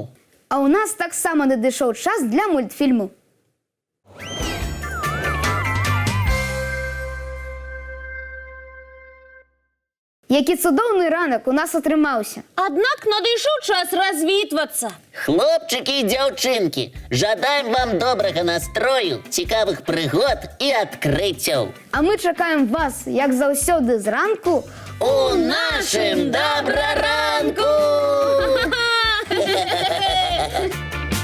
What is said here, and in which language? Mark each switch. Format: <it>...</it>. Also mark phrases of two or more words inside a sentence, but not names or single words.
<be>А ў нас таксама надышоў час для мультфільму. Які цудоўны ранак у нас атрымаўся. Аднак надышоў час развітвацца.</be> <ru>Хлопчики и девчонки,</ru> <be>жадаем вам доброго настрою, цікавых прыгод и открытий. А мы чакаем вас, як заўсёды зранку, У нашым добраранку!</be>